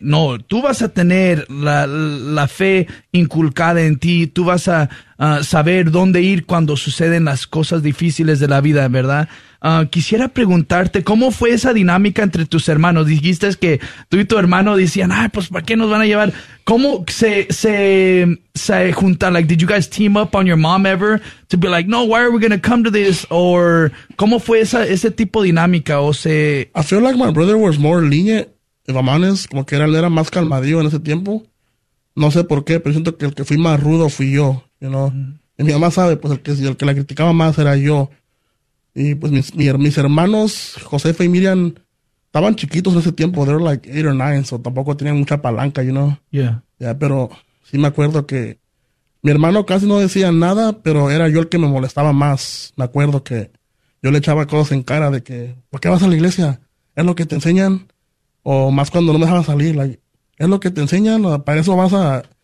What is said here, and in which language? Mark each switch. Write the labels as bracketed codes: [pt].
[es] No, tú vas a tener la fe inculcada en ti, tú vas a saber dónde ir cuando suceden las cosas difíciles de la vida, ¿verdad? Quisiera preguntarte, ¿cómo fue esa dinámica entre tus hermanos? Dijiste que tú y tu hermano decían, ay, pues, ¿para qué nos van a llevar? ¿Cómo se juntan? [en] Like, did you guys team up on your mom ever to be like, no, why are we going to come to this? [es] Or, ¿cómo fue ese tipo de dinámica? O sea, [en] I feel like my brother was more lenient. [es] Mi mamá es como que él era más calmadío en ese tiempo. No sé por qué, pero siento que el que fui más rudo fui yo, [en] you know. [es] Mm-hmm. Y mi mamá sabe, pues, el que la criticaba más era yo. Y pues mis hermanos, Josefa y Miriam, estaban chiquitos en ese tiempo. [en] They were like 8 or 9, so [es] tampoco tenían mucha palanca, [en] you know. Yeah. [es] Yeah, pero sí me acuerdo que mi hermano casi no decía nada, pero era yo el que me molestaba más. Me acuerdo que yo le echaba cosas en cara de que, ¿por qué vas a la iglesia? ¿Es lo que te enseñan? O más cuando no me dejaban salir, like, ¿es lo que te enseñan? ¿Para eso vas a...?